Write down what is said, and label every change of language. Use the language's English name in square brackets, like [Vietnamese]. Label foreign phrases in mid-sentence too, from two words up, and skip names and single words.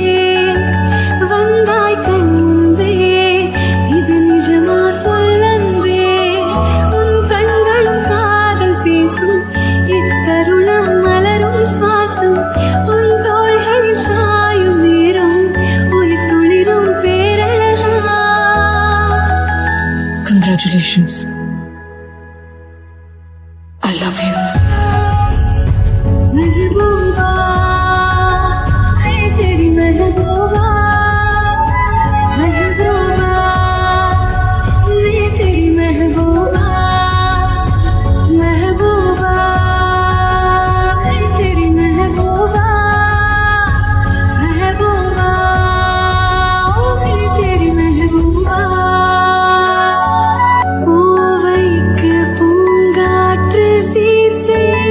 [Tamil] வந்தாய் கண் முன்பே இது நிஜமா சொல்லன்பே உன் கண்களும் காதல் பேசும் இத்தருணம் மலரும் சுவாசம் உன் தோள்களில் சாயும் நேரம் உயிர் துளிரும் பேரழகா [English] Congratulations. I love you. [Hindi] महबूबा है तेरी महबूबा महबूबा मैं तेरी महबूबा महबूबा है तेरी महबूबा महबूबा मैं तेरी महबूबा [Tamil] பூவைக்கு பூங்காற்று சீர்